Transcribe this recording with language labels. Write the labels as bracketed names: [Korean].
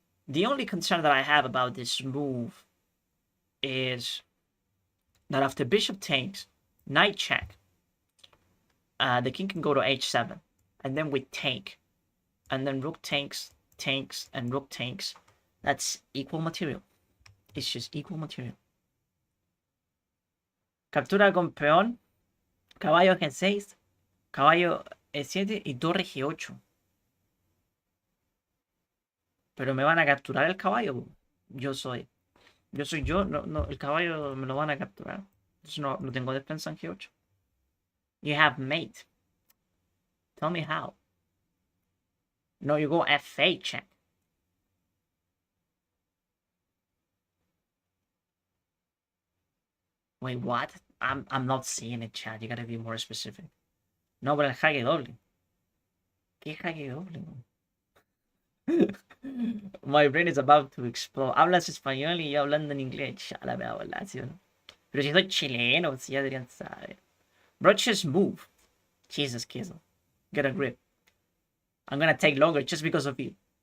[English] The only concern that I have about this move is that after bishop takes, knight check, the king can go to h7, and then we take, and then rook takes, and rook takes. That's equal material. It's just equal material. [Spanish] Captura con peón, caballo g6. Caballo E7 y torre G8. Pero me van a capturar el caballo. Yo soy yo. No, el caballo me lo van a capturar. Entonces no tengo defensa en G8. [English] You have mate. Tell me how. No, you go F8 check. Wait, what? I'm not seeing it, chat. You gotta be more specific. [Spanish] No, pero el jaque doble. ¿Qué jaque doble? [English] My brain is about to explode. [Spanish] Hablas español y yo hablando en inglés. A la me habla, ¿sí o no? Pero si soy chileno, si ya deberían saber. [English] Bro, just move. Jesus, Kizzle. Get a grip. I'm gonna take longer just because of you.